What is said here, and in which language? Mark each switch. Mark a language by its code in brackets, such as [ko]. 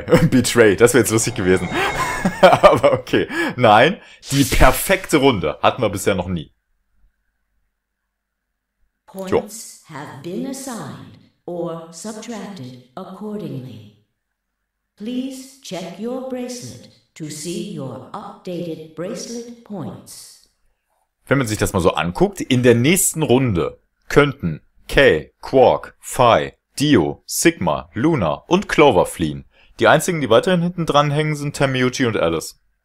[de] Betray, das wäre jetzt lustig gewesen. Aber okay. Nein, die perfekte Runde hatten wir bisher noch nie. [en] Points have been assigned or subtracted accordingly. Please check your bracelet to see your updated bracelet points. [de] Wenn man sich das mal so anguckt, in der nächsten Runde könnten Kay, Quark, Phi, Dio, Sigma, Luna und Clover fliehen. Die einzigen, die weiterhin hinten dran hängen, sind Tamiyuchi und Alice.